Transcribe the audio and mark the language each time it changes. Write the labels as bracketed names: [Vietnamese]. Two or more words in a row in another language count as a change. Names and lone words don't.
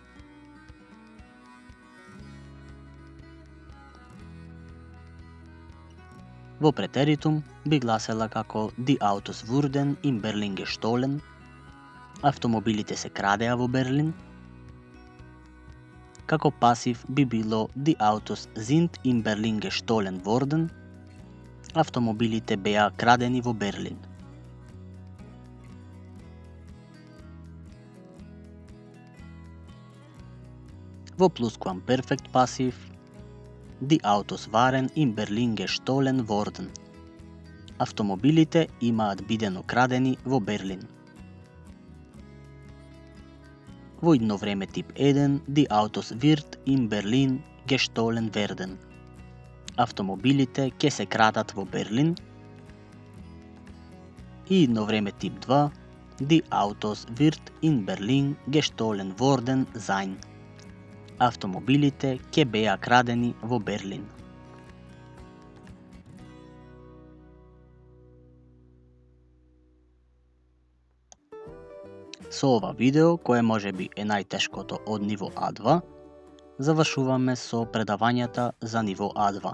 [Macedonian] Во претеритум би гласела како [German] Die Autos wurden in Berlin gestohlen. [Macedonian] Автомобилите се крадеа во Берлин. Како пасив би било [German] Die Autos sind in Berlin gestohlen worden. [Macedonian] Автомобилите беа крадени во Берлин. Во plusquamperfekt пасив, [German] Die Autos waren in Berlin gestohlen worden. [Macedonian] Автомобилите имаат бидено крадени во Берлин. Во идно време тип 1, [German] Die Autos wird in Berlin gestohlen werden. [Macedonian] Автомобилите ќе се крадат во Берлин. И идно време тип 2, [German] Die Autos wird in Berlin gestohlen worden sein. [Macedonian] Автомобилите ќе беа крадени во Берлин. Со ова видео, кое можеби е најтешкото од ниво А2, завршуваме со предавањата за ниво А2.